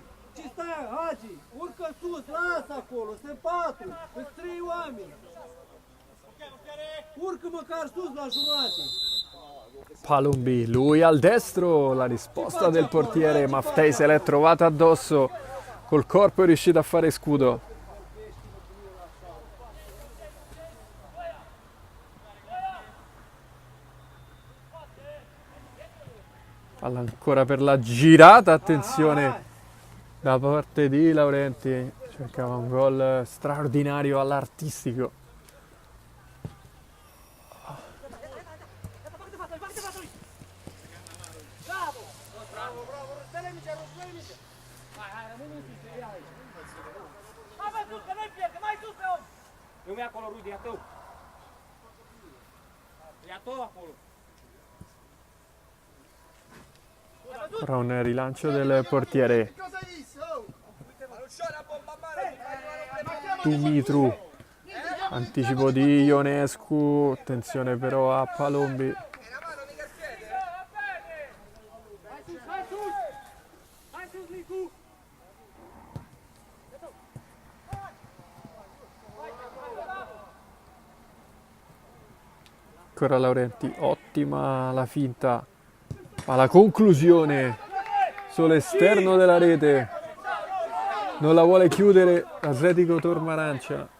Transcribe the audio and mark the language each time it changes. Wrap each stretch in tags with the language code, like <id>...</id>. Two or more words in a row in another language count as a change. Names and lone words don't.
<ro>Ce stai, Hagi? Urcă sus, lasă acolo, sunt 4, sunt 3 oameni! Urcă măcar sus la jumate!</ro> <it>Palombi, lui al destro, la risposta del portiere Maftei se l'è trovata addosso, col corpo è riuscito a fare scudo. Palla ancora per la girata, attenzione da parte di Laurenti, cercava un gol straordinario all'artistico.</it> <ro>Nu mi acolo, Rudy, ia tău! Ia tău acolo!</ro> <it>Ora un rilancio del portiere Dumitru, anticipo di Ionescu, attenzione però a Palombi. Ancora Laurenti, ottima la finta, ma la conclusione sull'esterno della rete non la vuole chiudere Atletico Tormarancia.</it>